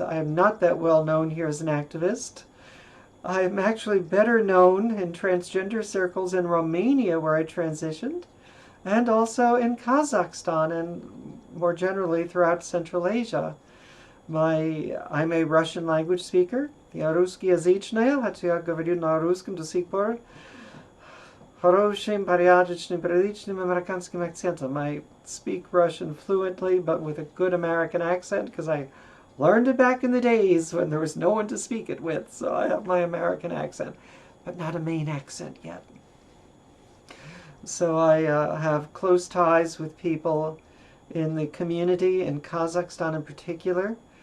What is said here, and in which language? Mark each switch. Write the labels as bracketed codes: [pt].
[en] I am not that well known here as an activist. I'm actually better known in transgender circles in Romania, where I transitioned, and also in Kazakhstan and more generally throughout Central Asia. I'm a Russian language speaker. [ru] Я русскоязычная, хотя я говорю на русском до сих пор хорошим, порядочным, приличным американским акцентом. [en] I speak Russian fluently, but with a good American accent, because I learned it back in the days when there was no one to speak it with, so I have my American accent, but not a Maine accent yet. So I have close ties with people in the community in Kazakhstan in particular.